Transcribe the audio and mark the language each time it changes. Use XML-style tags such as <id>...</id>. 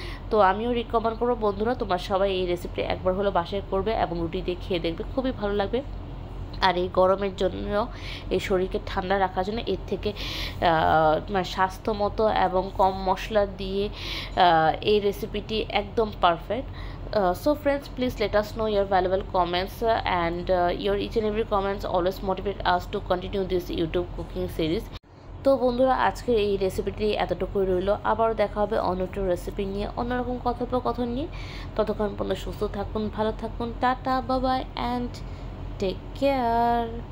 <bn>তো আমিও রিকমেন্ড করবো বন্ধুরা, তোমরা সবাই এই রেসিপিটি একবার হলো বাসায় করবে এবং রুটি দিয়ে খেয়ে দেখবে, খুবই ভালো লাগবে। আর এই গরমের জন্য, এই শরীরকে ঠান্ডা রাখার জন্য এর থেকে মানে স্বাস্থ্যমতো এবং কম মশলা দিয়ে এই রেসিপিটি একদম perfect.</bn> <en>So friends, please let us know your valuable comments and your each and every comments always motivate us to continue this YouTube cooking series.</en> <bn>তো বন্ধুরা, আজকের এই রেসিপিটি এতটুকুই রইল। আবার দেখা হবে অন্য একটা রেসিপি নিয়ে, অন্যরকম কথোপকথন নিয়ে। ততক্ষণ পর্যন্ত সুস্থ থাকুন, ভালো থাকুন, tata,</bn> <en>Bye bye and take care.</en>